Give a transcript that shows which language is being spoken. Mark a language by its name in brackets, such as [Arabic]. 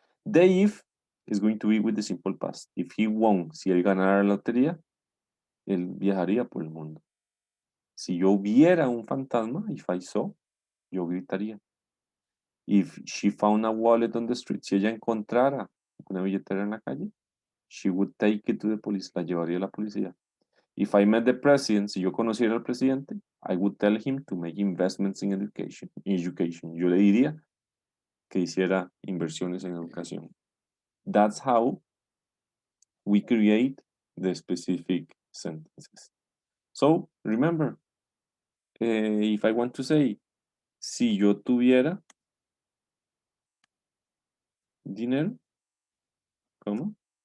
[English] The if is going to be with the simple past. If he won, [Spanish] si él ganara la lotería, él viajaría por el mundo. Si yo viera un fantasma, [English] if I saw, [Spanish] yo gritaría. [English] If she found a wallet on the street, [Spanish] si ella encontrara una billetera en la calle, [English] she would take it to the police, [Spanish] la llevaría a la policía. [English] If I met the president, [Spanish] si yo conociera al presidente, [English] I would tell him to make investments in education. [Spanish] Yo le diría que hiciera inversiones en educación. [English] That's how we create the specific sentences. So remember, if I want to say, [Spanish] si yo tuviera dinero, ¿cómo?